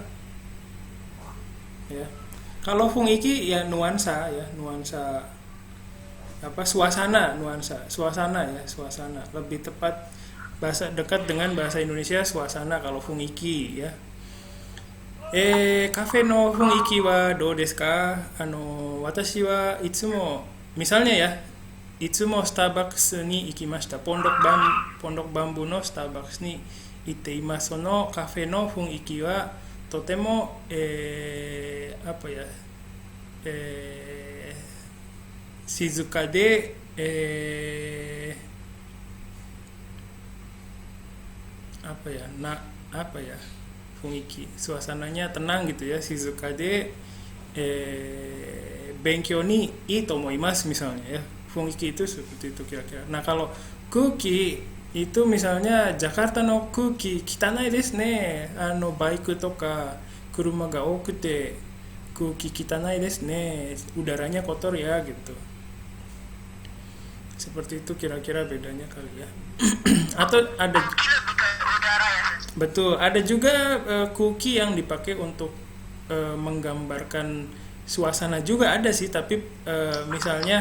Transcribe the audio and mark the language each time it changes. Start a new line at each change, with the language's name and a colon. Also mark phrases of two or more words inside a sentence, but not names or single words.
Indonesian: Ya. Kalau fungiki ya nuansa ya, nuansa apa, suasana, nuansa, suasana ya, suasana. Lebih tepat bahasa dekat dengan bahasa Indonesia suasana kalau fungiki ya.
Japanese: カフェの雰囲気はどうですか? 私はいつも,
Indonesian: misalnya ya,
Japanese: いつもStarbucksに行きました. Pondok bambu no Starbucks ni itte imasu. そのカフェの雰囲気はとても
Indonesian: apa ya?
Japanese: 静かで
Indonesian: apa ya? Apa ya? Fungiki, suasananya tenang gitu ya.
Japanese: 静かで勉強にいいと思います
Indonesian: misalnya ya. Fungiki itu seperti itu kira-kira. Nah, kalau kuki itu misalnya
Japanese: Jakartaの空気汚いですね. バイクとか車が多くて空気汚いですね.
Indonesian: Udaranya kotor ya gitu. Seperti itu kira-kira bedanya kali ya. Atau ada Koki lebih ke udara ya sensei. betul, ada juga kuki yang dipakai untuk menggambarkan suasana juga ada sih, tapi misalnya